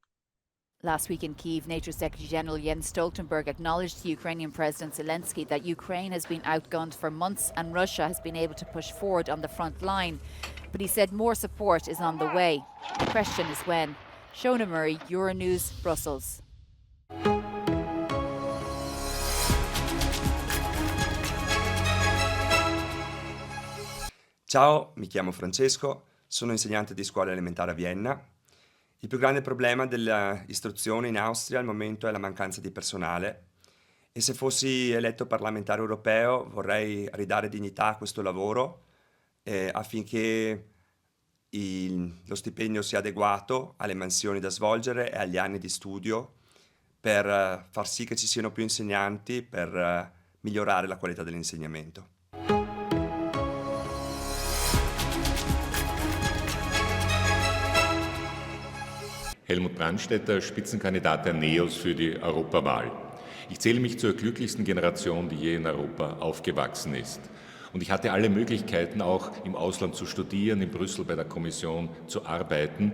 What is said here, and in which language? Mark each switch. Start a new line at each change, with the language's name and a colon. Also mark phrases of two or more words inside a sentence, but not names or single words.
English: Last week in Kyiv, NATO Secretary General Jens Stoltenberg acknowledged to Ukrainian President Zelensky that Ukraine has been outgunned for months and Russia has been able to push forward on the front line. But he said more support is on the way. The question is when. Shona Murray, Euronews, Brussels.
Italian: Ciao, mi chiamo Francesco, sono insegnante di scuola elementare a Vienna. Il più grande problema dell'istruzione in Austria al momento è la mancanza di personale e se fossi eletto parlamentare europeo vorrei ridare dignità a questo lavoro affinché lo stipendio sia adeguato alle mansioni da svolgere e agli anni di studio per far sì che ci siano più insegnanti per migliorare la qualità dell'insegnamento.
German: Helmut Brandstätter, Spitzenkandidat der NEOS für die Europawahl. Ich zähle mich zur glücklichsten Generation, die je in Europa aufgewachsen ist. Und ich hatte alle Möglichkeiten, auch im Ausland zu studieren, in Brüssel bei der Kommission zu arbeiten.